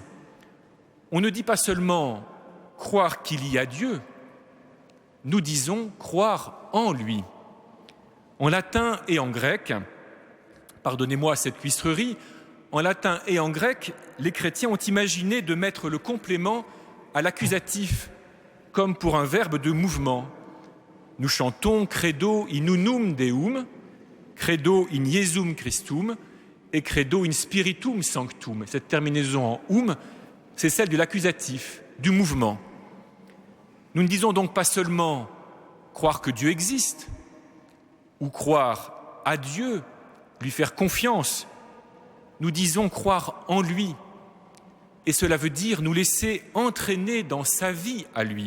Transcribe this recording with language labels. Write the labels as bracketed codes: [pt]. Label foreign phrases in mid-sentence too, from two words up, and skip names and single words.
[fr] On ne dit pas seulement croire qu'il y a Dieu, nous disons croire en lui. En latin et en grec, pardonnez-moi cette cuistrerie, en latin et en grec, les chrétiens ont imaginé de mettre le complément à l'accusatif, comme pour un verbe de mouvement. Nous chantons [la] credo in unum Deum, credo in Iesum Christum et credo in Spiritum Sanctum. [fr] Cette terminaison en c'est celle de l'accusatif, du mouvement. Nous ne disons donc pas seulement croire que Dieu existe ou croire à Dieu, lui faire confiance. Nous disons croire en lui. Et cela veut dire nous laisser entraîner dans sa vie à lui.